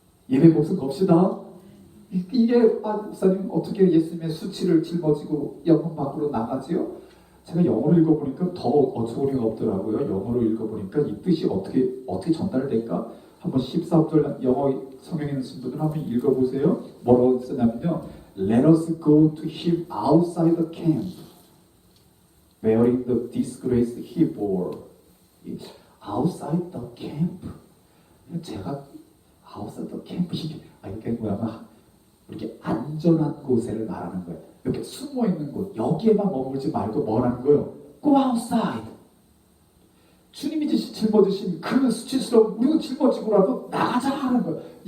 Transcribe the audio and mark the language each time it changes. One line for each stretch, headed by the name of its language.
Korean: 예배 목숨 겁시다. 이게 목사님 어떻게 예수님의 수치를 짊어지고 영혼 밖으로 나가지요? 제가 영어로 읽어보니까 더 어처구니가 없더라고요. 영어로 읽어보니까 이 뜻이 어떻게 전달될까? 한번 14절 영어 성경에 있는 분들은 한번 읽어보세요. 뭐라고 쓰냐면요.
English: Let us go to him outside the camp, wearing the disgrace he bore. outside the camp.
Korean: 제가
English: outside the camp
Korean: 이게 뭐냐면 이렇게 안전한 곳을 말하는 거예요. 이렇게 숨어 있는 곳, 여기에만 머물지 말고 뭐라는 거예요?
English: Go outside.
Korean: 주님이 짊어지신 그 수치스러운 우리도 짊어지고라도 나가자 하는 거예요.